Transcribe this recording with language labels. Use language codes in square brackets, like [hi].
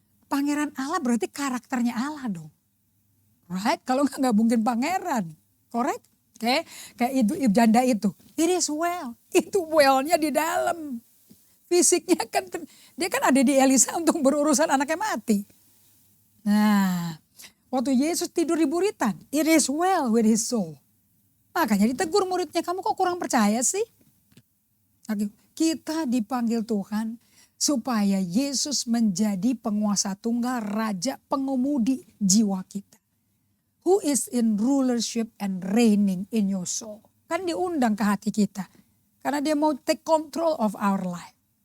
[id] Pangeran Allah berarti karakternya Allah dong. [en] Right? [id] Kalau nggak mungkin pangeran. [en] Correct? [id] Oke, kayak itu janda itu. [en] It is well. [id] Itu well-nya di dalam. Fisiknya kan, dia kan ada di Elisa untuk berurusan anaknya mati. Nah, waktu Yesus tidur di buritan, [en] it is well with his soul. [id] Makanya ditegur muridnya, kamu kok kurang percaya sih? Kita dipanggil Tuhan supaya Yesus menjadi penguasa tunggal, raja, pengemudi jiwa kita. [en] Who is in rulership and reigning in your soul. [id] Kan diundang ke hati kita. Karena dia mau [en] take control of our life.